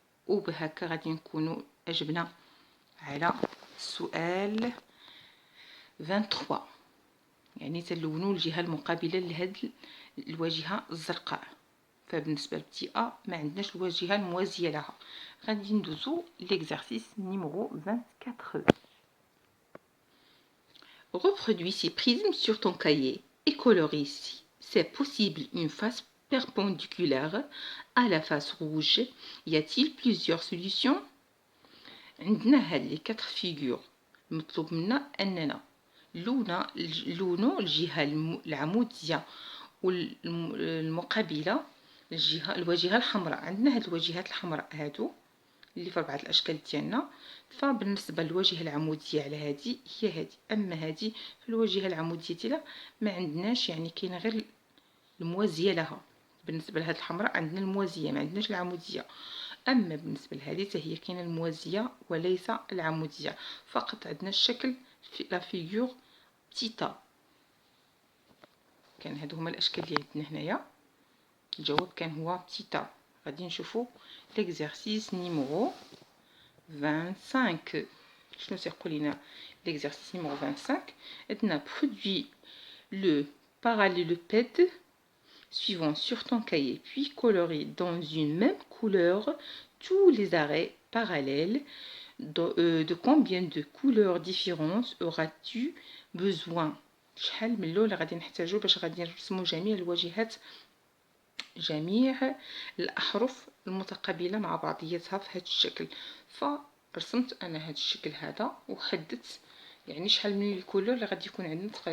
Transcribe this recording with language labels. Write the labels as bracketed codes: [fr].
[ar] وبهكا غادي نكونوا اجبنا على السؤال 23، يعني تلونوا الجهه المقابله لهاد الواجهه الزرقاء. فبالنسبة لبتي أ ما عندناش الواجهة الموازية لها. غادي ندوزو [fr] l'exercice numéro 24. Reproduis ces prismes sur ton cahier et colorie si c'est possible une face perpendiculaire à la face rouge. Y a-t-il plusieurs solutions؟ [ar] عندنا هاد لي 4 فيغور، المطلوب منا أننا لونو الجهة العمودية والمقابلة الواجهة الحمراء. عندنا هاد الواجهات الحمراء هادو اللي في 4 الاشكال ديالنا. فبالنسبه للواجهه العموديه على هذه هي هذه، اما هذه في الواجهه العموديه ديالها ما عندناش، يعني كاينه غير الموازيه لها. بالنسبه لهاد الحمراء عندنا الموازيه ما عندناش العموديه، اما بالنسبه لهذه حتى هي كاينه الموازيه وليس العموديه، فقط عندنا الشكل في لا فيغور تيتا. كان هادو هما الاشكال اللي عندنا هنايا. الجواب كان هو تيتا. غادي نشوفوا [fr] l'exercice numéro 25. [ar] شنو تيقول لنا [fr] l'exercice numéro 25؟ [ar] عندنا [fr] produit le parallélépède suivant sur ton cahier, puis colorie dans une même couleur tous les arrêts parallèles. De combien de couleurs différentes auras-tu besoin؟ [ar] شحال من لون غادي نحتاجو باش غادي نرسمو جميع الواجهات، جميع الأحرف المتقابلة مع بعضياتها في هذا الشكل. فرسمت أنا هذا الشكل هذا وحددت يعني شحال من الكولور اللي غادي يكون عندنا.